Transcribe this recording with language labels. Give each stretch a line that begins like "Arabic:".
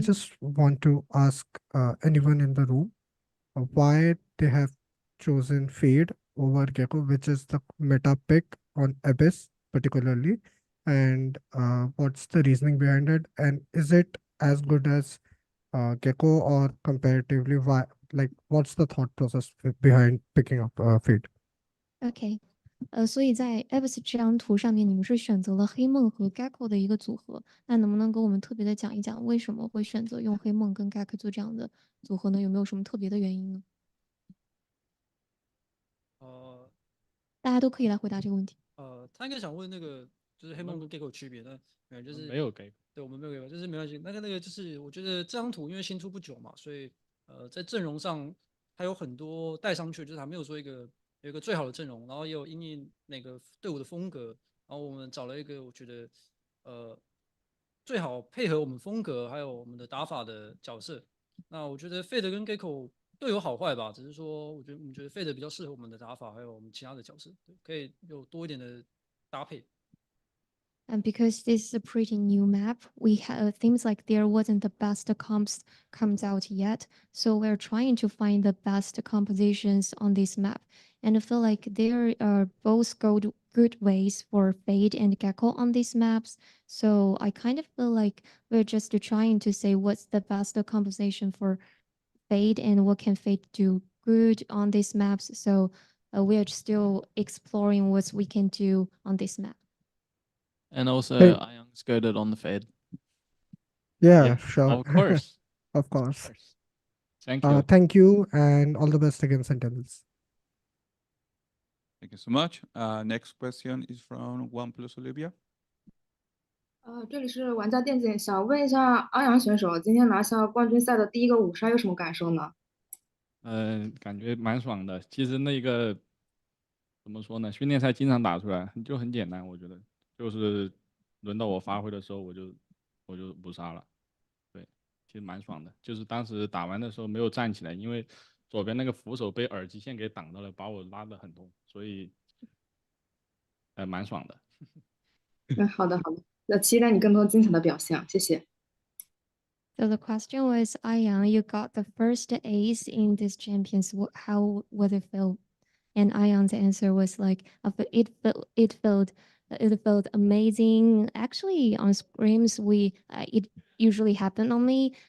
English: just want to ask anyone in the room why they have chosen Fade over Gecko, which is the meta pick on Abyss particularly, and what's the reasoning behind it, and is it as good as Gecko or comparatively? Why? Like, what's the thought process behind picking up Fade?
Chinese: OK，所以在 Abyss 这张图上面，你们是选择了黑梦和 Gecko 的一个组合，那能不能跟我们特别的讲一讲，为什么会选择用黑梦跟 Gecko 做这样的组合呢？有没有什么特别的原因呢？大家都可以来回答这个问题。他应该想问那个就是黑梦跟 Gecko 区别，那就是没有 Gecko，对，我们没有 Gecko，就是没关系。那个就是我觉得这张图因为新出不久嘛，所以在阵容上它有很多带上去，就是还没有说有一个最好的阵容，然后也有因应那个队伍的风格，然后我们找了一个我觉得最好配合我们风格还有我们的打法的角色。那我觉得 Fade 跟 Gecko 都有好坏吧，只是说我们觉得 Fade 比较适合我们的打法，还有我们其他的角色，对，可以有多一点的搭配。
English: And because this is a pretty new map, we have things like there wasn't the best comps comes out yet. So we're trying to find the best compositions on this map. And I feel like there are both good ways for Fade and Gecko on these maps. So I kind of feel like we're just trying to say what's the best composition for Fade and what can Fade do good on these maps. So we're still exploring what we can do on this map. And also, Hey. I skirted on the Fade. Yeah, Yeah, sure. of course. Of course. Of course. Thank you. Thank you, and all the best against Sentinels. Thank you so much. Next question is from OnePlus Olivia.
Chinese: 这里是玩家电竞，想问一下阿阳选手，今天拿下冠军赛的第一个5杀有什么感受呢？感觉蛮爽的。其实那个怎么说呢？训练赛经常打出来，就很简单，我觉得就是轮到我发挥的时候，我就不杀了。对，其实蛮爽的。就是当时打完的时候没有站起来，因为左边那个扶手被耳机线给挡到了，把我拉得很痛，所以蛮爽的。好的好的，那期待你更多精彩的表现，谢谢。
English: So the question was, Ayang, you got the first ace in this champions. How was it feel? And Ayang's answer was like, it felt amazing. Actually, on scrims, it usually happened on me.